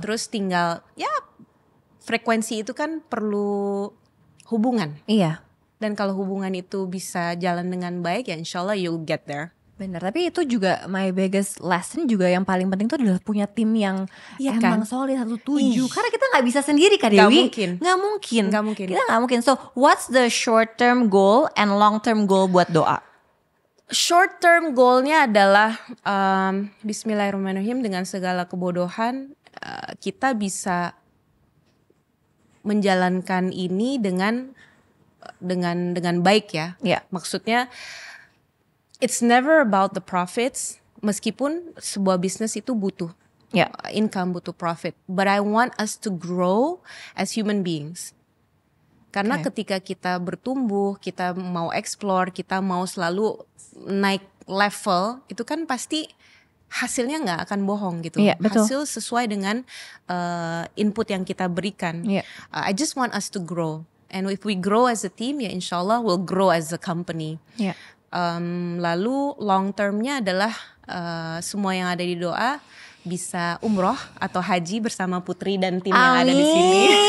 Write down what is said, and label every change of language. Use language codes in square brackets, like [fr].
[id] Terus tinggal frekuensi itu kan perlu hubungan. Iya. Dan kalau hubungan itu bisa jalan dengan baik ya insya Allah [en] you'll get there. [id] Benar, tapi itu juga [en] my biggest lesson [id] juga yang paling penting itu adalah punya tim yang emang solid, satu tuju. Karena kita nggak bisa sendiri Kak Dewi. Nggak mungkin. Kita nggak mungkin. [en] So what's the short term goal and long term goal [id] buat doa? Short term goalnya adalah Bismillahirrahmanirrahim, dengan segala kebodohan kita bisa menjalankan ini dengan baik ya. [en] Yeah. Maksudnya it's never about the profits, [id] meskipun sebuah bisnis itu butuh income, butuh profit, [en] but I want us to grow as human beings. [id] Karena ketika kita bertumbuh, kita mau explore, kita mau selalu naik level, itu kan pasti hasilnya nggak akan bohong gitu. Betul. Hasil sesuai dengan input yang kita berikan. [en] I just want us to grow, and if we grow as a team, ya insya Allah we'll grow as a company. [id] Lalu long termnya adalah semua yang ada di doa bisa umroh atau haji bersama Putri dan tim yang ada di sini.